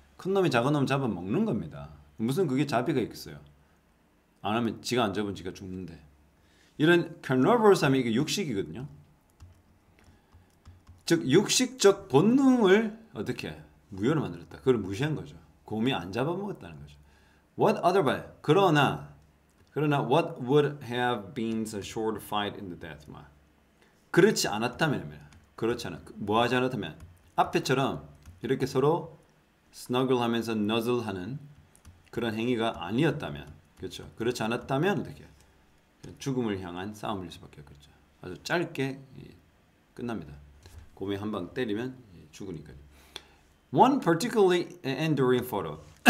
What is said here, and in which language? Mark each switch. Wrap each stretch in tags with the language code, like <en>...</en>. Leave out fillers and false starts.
<ko>큰 놈이 작은 놈 잡아먹는 겁니다. 무슨 그게 자비가 있겠어요? 안 하면 지가 안 잡으면 지가 죽는데. 이런 carnivorous 하면 이게 육식이거든요. 즉 육식적 본능을 어떻게 무효로 만들었다. 그걸 무시한 거죠. 곰이 안 잡아먹었다는 거죠.</ko> <en>What otherwise?</en> <ko>그러나</ko> <en>what would have been a short fight in the death?</en> <ko>그렇지 않았다면 뭐 하지 않았다면 앞에처럼 이렇게 서로 스너글하면서 너즐하는 그런 행위가 아니었다면 그렇죠. 그렇지 않았다면 어떻게 죽음을 향한 싸움일 수밖에 없겠죠. 아주 짧게 끝납니다. 곰이 한 방 때리면 죽으니까요.</ko> <en>One particularly enduring photo.</en>